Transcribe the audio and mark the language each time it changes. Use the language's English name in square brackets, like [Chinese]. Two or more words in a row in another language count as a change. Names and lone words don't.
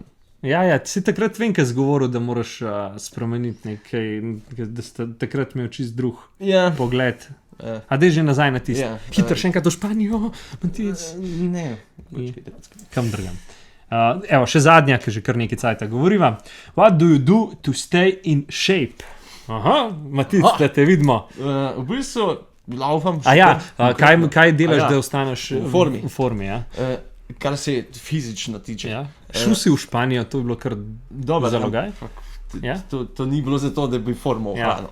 [Slovenian] Ja, si takrat vem, kaj si govoril, da moraš spremeniti nekaj, da ste takrat imel čist drug pogled. A dej že nazaj na tisti. Hitro še enkrat v Španijo, Matic. Ne. Kam drgam. Evo, še zadnja, ki že kar nekaj cajta govoriva. [English] What do you do to stay in shape? [Slovenian] Aha, Matic, da te vidimo. V bistvu laufam. Kaj delaš, da ostaneš v formi, ja? Kar se fizično tiče. Šel si v Španijo, to je bilo kar zalogaj? To ni bilo zato, da bi formo ohranil.